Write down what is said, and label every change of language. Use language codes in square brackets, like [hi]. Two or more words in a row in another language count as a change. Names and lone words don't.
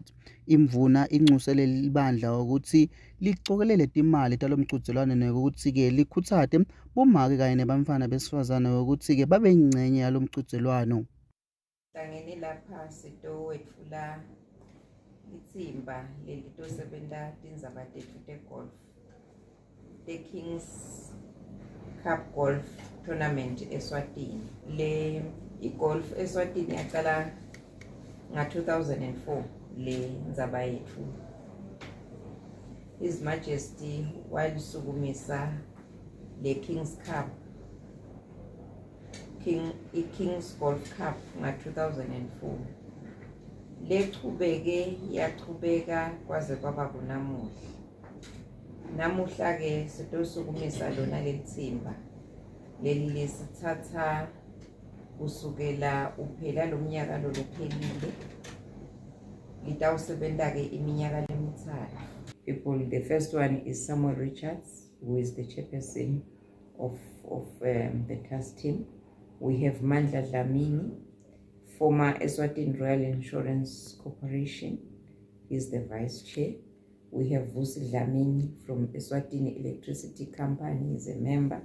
[ss] Imvuna inxusele libandla ukuthi licokelele timali talomchudzelwano nekuthi-ke likhutsate bomake kanye nebantfwana besifazane ukuthi-ke babe yingcenye yalomchudzelwano. Hlangene lapha sitowetfula itsimba lelitosebenta tindzaba tetfu te-golf te-Kings Cup Golf Tournament eSwatini. Le i-golf eSwatini yaqala nga-2004 le ndzaba yetfu. [en] His Majesty [ss] walisukumisa le Kings Cup i-Kings Golf Cup nga-2004 lechubeke yachubeka kwaze kwaba kunamuhla. Namuhla ke sitosukumisa lona lelitsimba leli lesithatha kusukela uphela lomnyaka loluphelile litawusebenta ke iminyaka lemithathu. [en] People, the first one is Samuel Richards, who is the chairperson of the task team. We have Mandla Dlamini, former Eswatini Royal Insurance Corporation, is the vice chair. We have Vusi Dlamini from Eswatini Electricity Company, is a member.